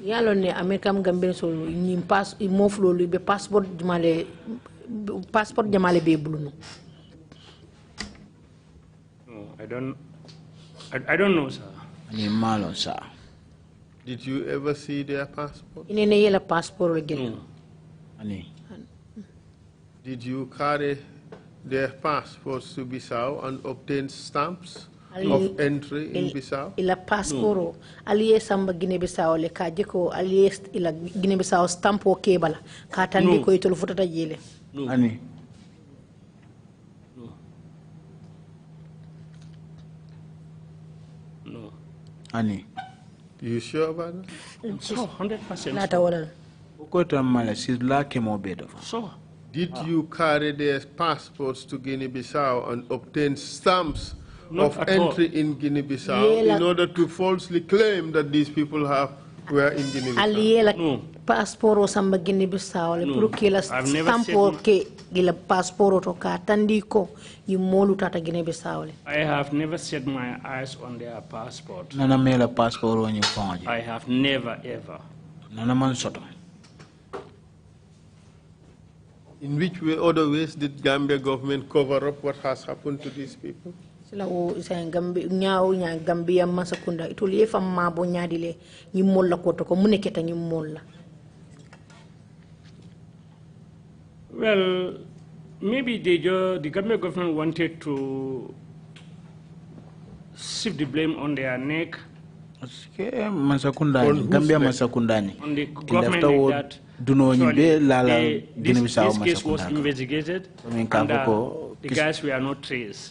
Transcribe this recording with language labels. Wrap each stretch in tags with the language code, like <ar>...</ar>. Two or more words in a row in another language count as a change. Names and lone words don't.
<en>No, I don't know, sir. Did you ever see their passport? No. Did you carry their passports to Bissau and obtain stamps of entry in Bissau?</en> <man>Ila passport aliye samba Guinea-Bissau le kajeko aliye ila Guinea-Bissau stampo kebala katandi ko itolo futata jele. Ani.</man> <en>No.</en> <man>Ani.</man> <en>You sure about that? So 100%. So. Did you carry their passports to Guinea-Bissau and obtain stamps of entry in Guinea-Bissau in order to falsely claim that these people were in Guinea-Bissau?</en> <man>No. Passport samba Guinea-Bissau le</man> <fr>pour que la</fr> <man>stampo ke gila passport to ka tandiko you molu tata Guinea-Bissau le.</man> <en>I have never set my eyes on their passport.</en> <man>Nana mela passport</man> <en>on your phone. I have never ever.</en> <man>Nana man soto.</man> <en>In which way, other ways did Gambia government cover up what has happened to these people?</en> <man>Sila isa Gambia masakunda ituli efa mabo nyadile ni molla koto ko muneketa ni molla.</man> <en>Well, maybe the Gambia government wanted to shift the blame on their neck.</en> <man>Masakundani, Gambia masakundani.</man> <en>On the government like that. This case was investigated and the guys were not traced.</en>